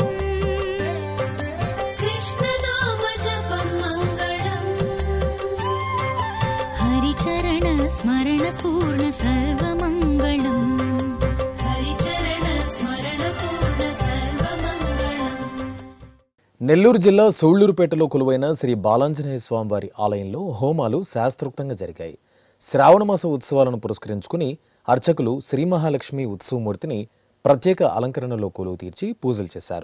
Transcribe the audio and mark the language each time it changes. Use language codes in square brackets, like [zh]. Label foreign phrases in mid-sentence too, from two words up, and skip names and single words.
[sa] कृष्णनाम जपं मङ्गलम्, हरिचरण स्मरण पूर्ण सर्वमङ्गलम्, हरिचरण स्मरण पूर्ण सर्वमङ्गलम्. [te] నెల్లూరు జిల్లా సూళ్లూరుపేటలో కొలువైన శ్రీ బాలాంజనేయ స్వామివారి ఆలయంలో హోమాలు శాస్త్రోక్తంగా జరిగాయి. శ్రావణమాస ఉత్సవాలను పురస్కరించుకుని అర్చకులు శ్రీ మహాలక్ష్మి ఉత్సవమూర్తిని ప్రత్యేక అలంకరణలో కొలువు తీర్చి పూజలు చేశారు.